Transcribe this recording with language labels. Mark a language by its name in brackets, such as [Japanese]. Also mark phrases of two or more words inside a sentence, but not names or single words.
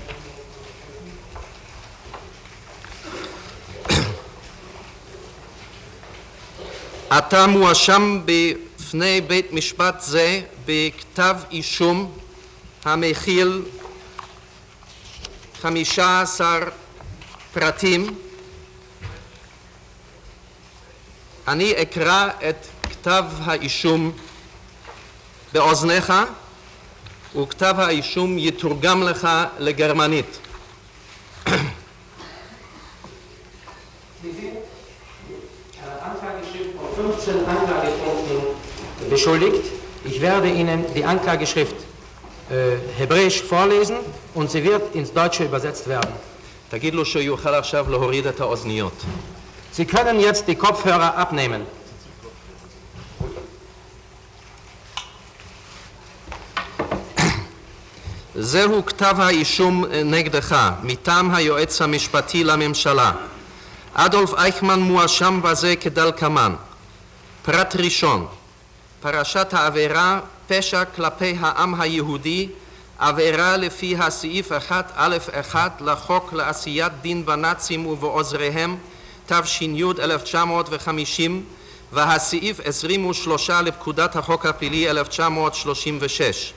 [Hebrew] אתה מואשם בפני בית משפט זה בכתב אישום המכיל 15 פרטים. אני אקרא את כתב האישום באוזניך, וכתב האישום יתורגם לך לגרמנית. [German] Anklageschrift von 15 Anklagepunkten beschuldigt. Ich werde Ihnen die Anklageschrift hebräisch vorlesen und sie wird ins Deutsche übersetzt werden. [Hebrew] תגיד לו שיוכל עכשיו להוריד את האוזניות. [German] Sie können jetzt die Kopfhörer abnehmen. [Hebrew] זהו כתב האישום נגדך מטעם היועץ המשפטי לממשלה. אדולף אייכמן מואשם בזה כדלקמן. פרט ראשון, פרשת העבירה פשע כלפי העם היהודי, עבירה לפי הסעיף 1א1 לחוק לעשיית דין בנאצים ובעוזריהם, תש"י 1950, והסעיף 23 לפקודת החוק הפלילי 1936.